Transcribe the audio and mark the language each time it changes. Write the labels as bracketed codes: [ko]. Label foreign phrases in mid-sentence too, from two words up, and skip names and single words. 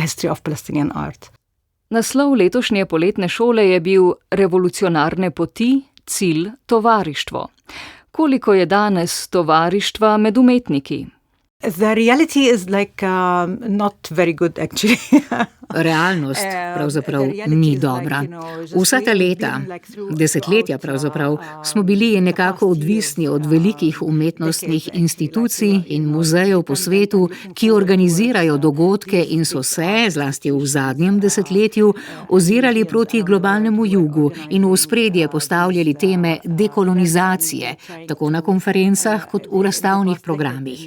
[sl] Naslov letošnje poletne šole je bil Revolucionarne poti, cilj tovarištvo. Koliko je danes tovarištva med umetniki? [en] The reality is not very good actually. [sl] Realnost pravzaprav ni dobra. Vsa ta leta, desetletja pravzaprav, smo bili nekako odvisni od velikih umetnostnih institucij in muzejev po svetu, ki organizirajo dogodke in so se, zlasti v zadnjem desetletju, ozirali proti globalnemu jugu in v ospredje postavljali teme dekolonizacije, tako na konferencah kot v razstavnih programih.